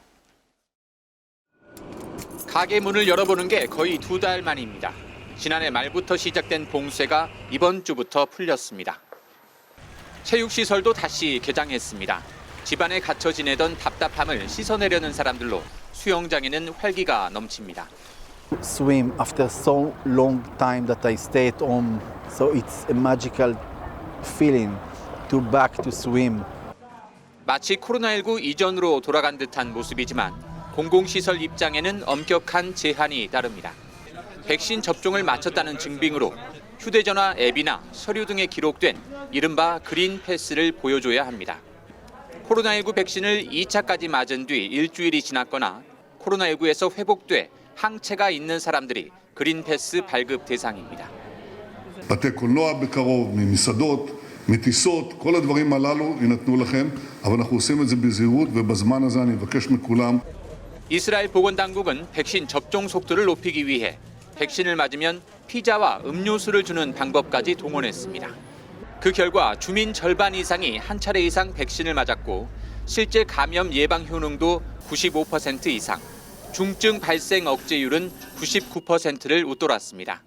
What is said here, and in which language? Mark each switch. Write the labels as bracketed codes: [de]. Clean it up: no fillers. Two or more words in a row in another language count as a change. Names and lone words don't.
[ko] 가게 문을 열어보는 게 거의 2달 만입니다. 지난해 말부터 시작된 봉쇄가 이번 주부터 풀렸습니다. 체육시설도 다시 개장했습니다. 집안에 갇혀 지내던 답답함을 씻어내려는 사람들로 수영장에는 활기가 넘칩니다. [en] Swim after so long time that I stay at home, so it's a magical feeling to back to swim. [ko] 마치 코로나19 이전으로 돌아간 듯한 모습이지만 공공시설 입장에는 엄격한 제한이 따릅니다. 백신 접종을 마쳤다는 증빙으로 휴대전화 앱이나 서류 등에 기록된 이른바 그린 패스를 보여줘야 합니다. 코로나19 백신을 2차까지 맞은 뒤 일주일이 지났거나 코로나19에서 회복돼 항체가 있는 사람들이 그린 패스 발급 대상입니다. [he] בתי קולנוע בקרוב, ממסעדות, מטיסות, כל הדברים הללו יינתנו לכם, אבל אנחנו עושים את זה בזהירות ובזמן הזה אני מבקש מכולם. [ko] 이스라엘 보건당국은 백신 접종 속도를 높이기 위해 백신을 맞으면 피자와 음료수를 주는 방법까지 동원했습니다. 그 결과 주민 절반 이상이 한 차례 이상 백신을 맞았고 실제 감염 예방 효능도 95% 이상, 중증 발생 억제율은 99%를 웃돌았습니다.